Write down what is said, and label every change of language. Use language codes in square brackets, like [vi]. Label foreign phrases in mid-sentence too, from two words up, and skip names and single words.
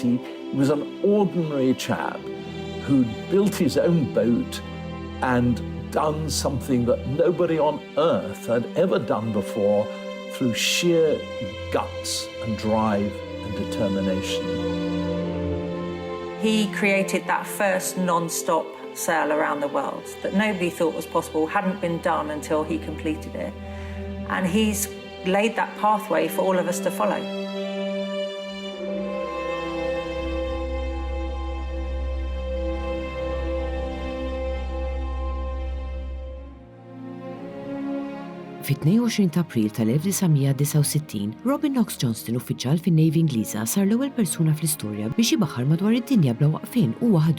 [en] He was an ordinary chap who'd built his own boat and done something that nobody on earth had ever done before through sheer guts and drive and determination. He created that first non-stop sail around the world that nobody thought was possible, hadn't been done until he completed it. And he's laid that pathway for all of us to follow. [mt] Fit-22 ta' April tal-1969, Robin Knox Johnston, uffiċjal fin-Navy Ingliża, sar l-ewwel persuna fl-istorja biex jibaħħar madwar id-dinja bla waqfien u waħdu.